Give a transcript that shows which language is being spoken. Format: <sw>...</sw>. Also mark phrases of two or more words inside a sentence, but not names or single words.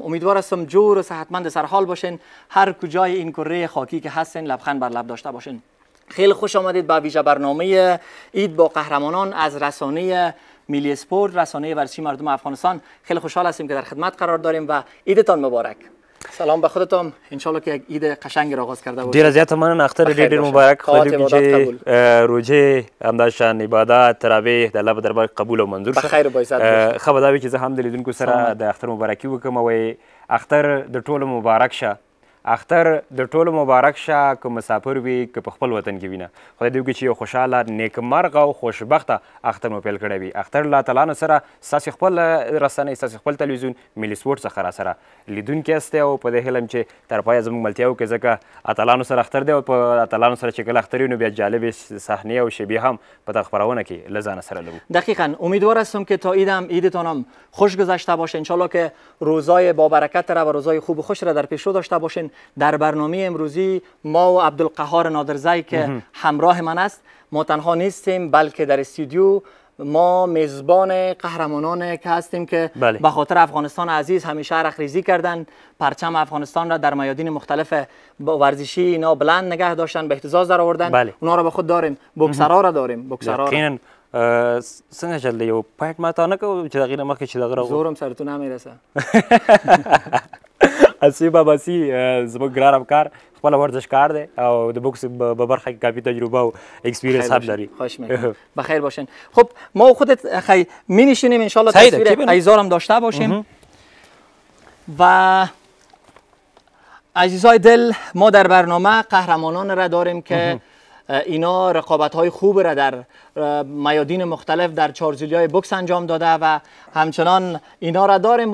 <fa>امیدوار هستم جور و صحتمند سرحال باشین. هر کجای این کره خاکی که هستین لبخند بر لب داشته باشین. خیلی خوش آمدید به ویژه برنامه عید با قهرمانان از رسانه ملی اسپورت، رسانه ورزشی مردم افغانستان. خیلی خوشحال هستیم که در خدمت قرار داریم و عیدتان مبارک. سلام به خودتان،</fa> <ar>ان شاء الله</ar> <fa>که عید قشنگ را آغاز کرده باشید.</fa> <ps>ډیر زیات مننه، اختر ډیر مبارک. خدای دې روزه همداشان عبادت تراویح د الله په دربار قبول او منظور شه.</ps> <fa>بخیر و عزت.</fa> <ps>خبر دا وی چې زه هم د لیدونکو سره د اختر مبارکي وکم او اختر د ټولو مبارک شه. اختر د ټولو مبارک شه که مسافر وي که په خپل وطن کې وینه. خدای دې وکړي چې یو خوشحاله نیکمرغه او خوشبخته اختر مو پیل کړی وي. اختر الله تعالی نه سره ستاسې خپل رسنۍ، ستاسې خپل تلویزیون ملي سپورټ څخه را سره لیدونکي یاستئ او په دې هیله یم چې تر پایه زموږ ملتیا وکړئ، ځکه اتلانو سره اختر دی او په اتلانو سره چې کله اختر وي نو بیا جالبې صحنې او شیبې هم په دغه خپرونه کې له ځانه سره لرو.</ps> <fa>دقیقاً امیدوار هستم که تا عیدتان هم خوش گذشته باشه. انشالله که روزای با برکت را و روزای خوب و خوش را در پیش رو داشته باشین. در برنامه امروزی ما و عبدالقهار نادرزی که همراه من است، ما تنها نیستیم بلکه در استودیو ما میزبان قهرمانان که هستیم که به خاطر افغانستان عزیز همیشه رخریزی کردن، پرچم افغانستان را در میادین مختلف ورزشی اینا بلند نگه داشتن، به اهتزاز در آوردن. اونا را به خود داریم، بوکسرها را داریم. بوکسرها</fa> <ps>څنګه چل دی؟ یو پایټ ماته نه کوو چې دغې نه مخکې چې دغه را</ps> <fa>زورم سرتون نمیرسه.</fa> <ps>اسی باباسي زموږ ګران افکار خپل ورزشکار دی او د بوکس په برخه کې کافی تجربه او اکسپیرینس هم لري.</ps> <fa>خوش میکنم. بخیر باشین. خب ما خودت خی می نشینیم</fa> <ar>ان شاء الله</ar> <fa>تصویر ایزار هم داشته باشیم. و عزیزای دل، ما در برنامه قهرمانان را داریم که اینا رقابت‌های خوب را در میادین مختلف در چارزیلیای بوکس انجام داده و همچنان اینا را داریم.</fa>